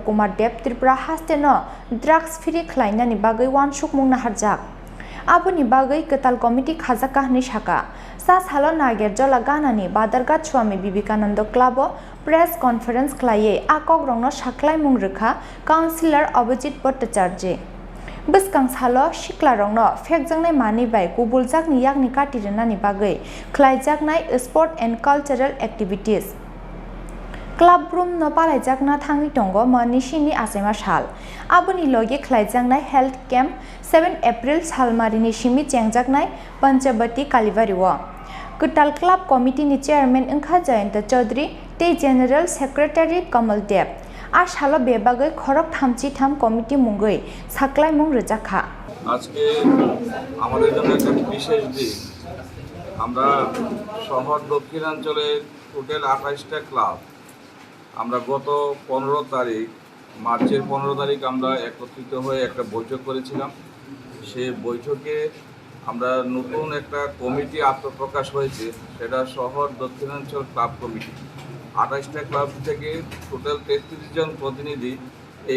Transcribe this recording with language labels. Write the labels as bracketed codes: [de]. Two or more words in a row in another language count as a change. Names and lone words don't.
[trp] Kumar de Tripura hasteno [en] drugs free [trp] khlainani bagwi wansukmung naharjak Aboni bagwi Katal committee Khajakha ni saka Sa salo nager jola ganani Badargat Swami Vivekananda Club [en] press conference [trp] khlaiye akok rongno saklaimung rekha councillor Abhijit Bhattacharya Biskang salo sikla rongno phekjangnai mani bai kubuljakni yakni katirnani bagwi khlaijaknai [en] sport and cultural activities [trp] Clubno palaijakna thangi tongo mani sini asema sal aboni loge khlaijaknai [en] health camp [trp] 7 April salmarini simi chengjaknai panchabati kalibariwo Katal Club Committee ni Chairman Engkha Jayanta Chaudhary te [en] General Secretary [trp] Kamal Dev Ashalo bebagoi Khorang thamchi tham committee mungoi saklai mung rejakha [bn] আজকে আমাদের জন্য একটা বিশেষ দিন আমরা শহর দক্ষিণাঞ্চলের টোটাল 28টা ক্লাব আমরা গত 15 তারিখ মার্চের 15 তারিখ আমরা একত্রিত হয়ে একটা বৈঠক করেছিলাম সেই বৈঠকে আমরা নতুন একটা কমিটি আত্মপ্রকাশ হয়েছে সেটা শহর দক্ষিণাঞ্চল ক্লাব কমিটি 28টা ক্লাব থেকে টোটাল 33 জন প্রতিনিধি এই